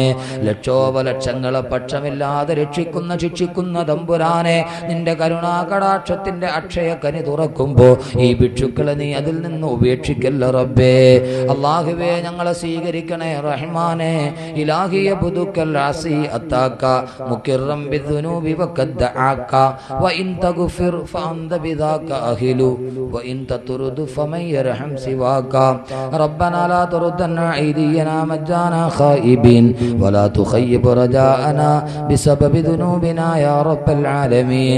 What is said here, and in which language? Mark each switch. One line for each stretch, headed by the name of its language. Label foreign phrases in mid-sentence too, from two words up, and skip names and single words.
Malayalam: ലക്ഷോപലക്ഷങ്ങളെ പക്ഷമില്ലാതെ രക്ഷിക്കുന്ന ശിക്ഷിക്കുന്ന തമ്പുരാനെ. നിന്റെ കരുണാകടാക്ഷത്തിന്റെ അക്ഷയക്കനി തുറക്കുമ്പോ ഈ ഭിക്ഷുക്കളെ നീ അതിൽ നിന്ന് ഉപേക്ഷിക്കല്ല റബ്ബേ. അല്ലാഹുവേ ഞങ്ങളെ സ്വീകരിക്കണേ റഹ്മാനെ. ഇലാഹിയ പുതുക്കൽ
Arabic: العصي أتاك مكرا بالذنوب وقد دعاك وإن تغفر فأنت بذاك أهل وإن تطرد فمن يرحم سواك ربنا لا تردنا أيدينا مجانا خائبين ولا تخيب رجاءنا بسبب ذنوبنا يا رب العالمين